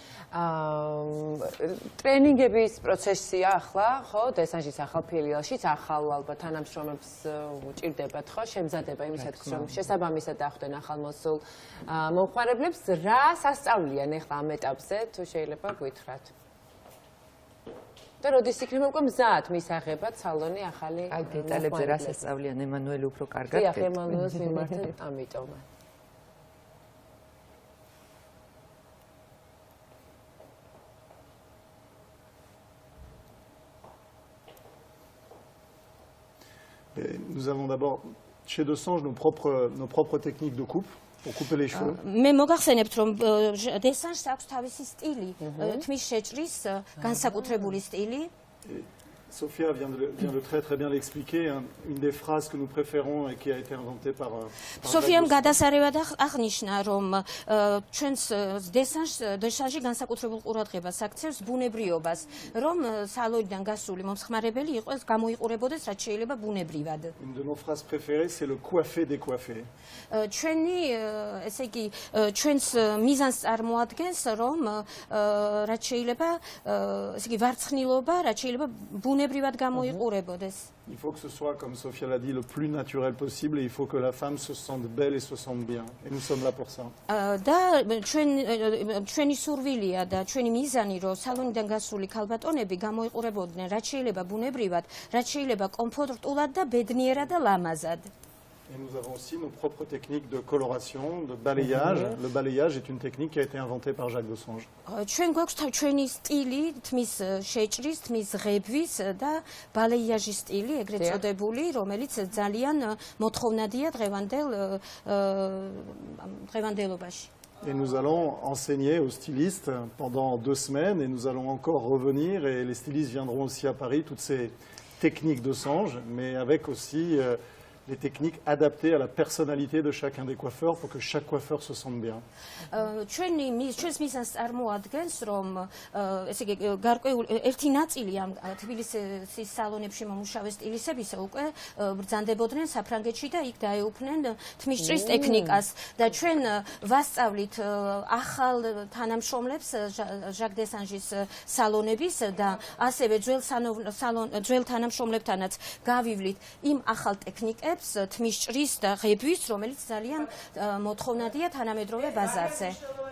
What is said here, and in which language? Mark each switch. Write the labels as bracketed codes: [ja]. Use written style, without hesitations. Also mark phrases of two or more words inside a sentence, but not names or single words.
[ka] ტრენინგების პროცესია ახლა, ხო, დესანჟის ახალ ფილიალშიც ახალ ალბათ თანამშრომლებს უჭირდებათ, ხო, შემზადება იმისათვის, რომ შესაბამისად ახვდნენ ახალ მოსულ მომხმარებლებს, რა სასწავლიან ახლა ამ ეტაპზე, თუ შეიძლება გვითხრათ. და როდის იქნება უკვე მზად მისაღებად სალონი ახალი აი დეტალებზე რა სასწავლიან ემანუელი უფრო კარგად. დიახ, ემანუელს მიმართეთ ამიტომ. [fr] Nous avons d'abord chez Desange nos propres techniques de coupe pour couper les cheveux. [ka] მე მოგახსენებთ რომ დესანჟს აქვს თავისი სტილი, თმის შეჭრის განსაკუთრებული სტილი. [fr] Sophia vient de très bien l'expliquer. Une des phrases que nous préférons et qui a été inventée par [ka] Sophia გადასარევად აღნიშნა რომ ჩვენს დესანჟი განსაკუთრებულ ყურადღებას აქცევს ბუნებრიობას, რომ სალონიდან გასული მომხმარებელი იყოს გამოიყურებოდეს რაც შეიძლება ბუნებრივად. [fr] Une de nos phrases préférées c'est le coiffé décoiffé. [ka] ჩვენი ესე იგი ჩვენს მიზანს წარმოადგენს რომ რაც შეიძლება ესე იგი ვარცხნილობა რაც შეიძლება ბუნებრივად გამოიყურებოდეს. [fr] Il faut que ce soit, comme Sophia l'a dit, le plus naturel possible et il faut que la femme se sente belle et se sente bien. Et nous sommes là pour ça. [ka] და ჩვენი სურვილია და ჩვენი მიზანი რომ სალონიდან გასული ქალბატონები გამოიყურებოდნენ რაც შეიძლება ბუნებრივად, რაც შეიძლება კომფორტულად და ბედნიერად და ლამაზად. [fr] Et nous avons aussi nos propres techniques de coloration, de balayage. Le balayage est une technique qui a été inventée par Jacques Desange. [ka] ჩვენ გვაქვს ჩვენი სტილი, თმის შეჭრის, თმის ღებვის და ბალეიაჟის სტილი, ეგრეთ წოდებული, რომელიც ძალიან მოთხოვნადია დღევანდელობაში. [fr] Et nous allons enseigner aux stylistes pendant 2 semaines et nous allons encore revenir et les stylistes viendront aussi à Paris, toutes ces techniques de Desange, mais avec aussi les techniques adaptées à la personnalité de chacun des coiffeurs pour que chaque coiffeur se sente bien. [ka] ჩვენს მიზანს წარმოადგენს რომ ესე იგი გარკვეული ერთი ნაწილი ამ თბილისის სალონებში მომუშავე სტილისტებისა უკვე ბრძანდებოდნენ საფრანგეთში და იქ დაეუფლნენ თმისჭრის ტექნიკას და ჩვენ ვასწავლით ახალ თანამშრომლებს ჟაკ დესანჟის სალონების და ასევე ძველ თანამშრომლებთანაც გავივლით იმ ახალ ტექნიკებს თმისჭრის და ღებვის, რომელიც ძალიან მოთხოვნადია თანამედროვე ბაზარზე.